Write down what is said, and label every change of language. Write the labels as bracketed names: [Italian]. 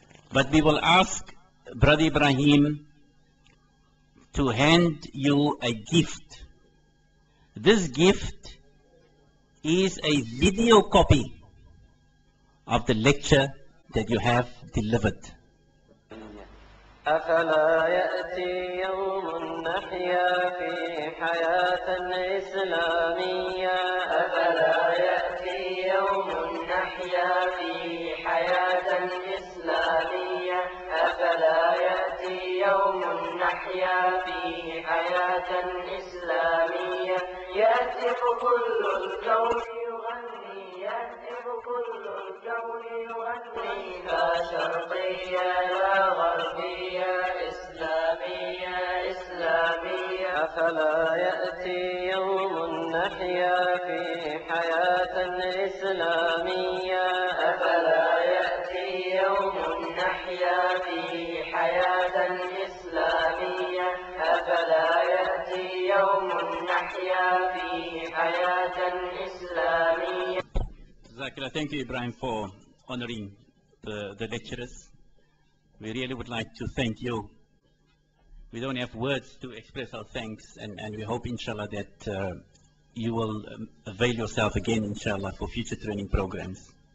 [English] But we will ask Brother Ibrahim to hand you a gift. This gift is a video copy of the lecture that you have delivered. [Arabic] أفلا يأتي يوم نحيا في حياة إسلامية أفلا يأتي يوم نحيا في حياة إسلامية أفلا يأتي يوم نحيا في حياة إسلامية يهتف كل الكون يغني يهتف كل الكون يغني لا شرقية لا غربية إسلامية إسلامية أفلا يأتي يوم نحيا في حياة إسلامية أفلا يأتي يوم نحيا في حياة إسلامية أفلا يأتي يوم نحيا في حياة إسلامية. [English] Thank you, Ibrahim, for honoring the lecturers. We really would like to thank you. We don't have words to express our thanks, and we hope, inshallah, that you will avail yourself again, inshallah, for future training programs.